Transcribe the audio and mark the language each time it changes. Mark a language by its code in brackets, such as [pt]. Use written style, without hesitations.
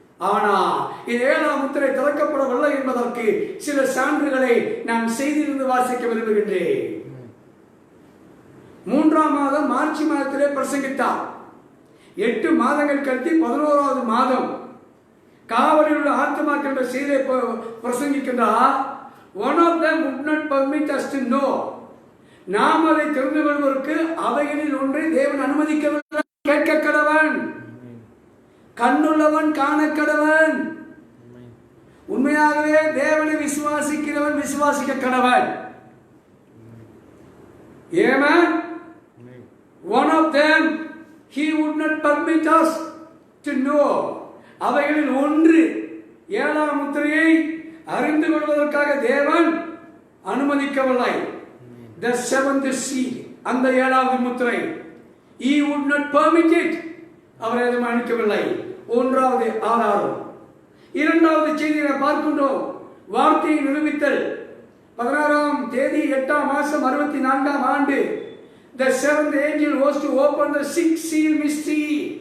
[ta] ஆனால் இது 7ஆம் முத்திரை திறக்கப்படவில்லை என்பதற்கு சில சான்றுகளை நான் செய்தியிலிருந்து வாசிக்க விரும்புகின்றேன். 3ஆம் மாதம் மார்ச் மாதத்திலே பிரசங்கித்தார். 8 மாதங்கள் கழித்து 11வது மாதம் காவலில் உள்ள ஆத்மாக்கள் என்ற செய்தியை பிரசங்கிக்கின்றார். [en] One of them would not permit us to know. [ta] நாம் அதை தெரிந்து கொள்வதற்கு அவைகளில் ஒன்றை தேவன் அனுமதிக்கவில்லை. கேட்க கடவன், கண்ணுள்ளவன் காண கடவன். உண்மையாகவே தேவனை விசுவாசிக்கிறவன் விசுவாசிக்க கடவன். [en] Amen. One of them he would not permit us to know. [ta] அவைகளில் ஒன்று 7ஆம் முத்திரையை அறிந்து கொள்வதற்காக தேவன் அனுமதிக்கவில்லை. [en] The 7th seal, [ta] அந்த 7வது முத்திரை, [en] he would not permit it. [ta] அவர் அதை அனுமதிக்கவில்லை. 1வது ஆதாரம். 2வது செய்தியை பார்க்கின்றோம். வார்த்தையை நிரூபித்தல். 16ஆம் தேதி 8ஆம் மாதம் 64ஆம் ஆண்டு [en] the 7th angel was to open the 6th seal mystery.